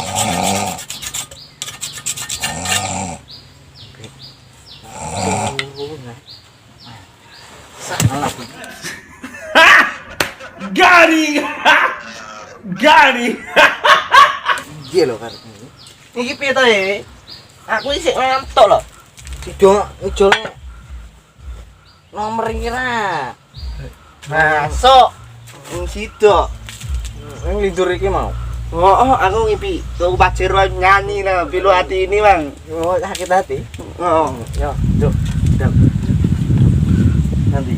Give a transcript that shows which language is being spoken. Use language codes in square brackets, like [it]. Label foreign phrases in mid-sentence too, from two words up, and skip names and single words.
[jv] Garing. Iya lho kan. Iki piye to e? Aku isih ngantuk lho. Ijole nomor iki ra. Masuk. Sidok. Yang lindur iki mau. Oh, aku ngipi. [id] Tuh Pajero nyanyi lah pilu hati ini, Bang. Oh, sakit hati. Oh, [jv] Yo, Cuk. Nanti.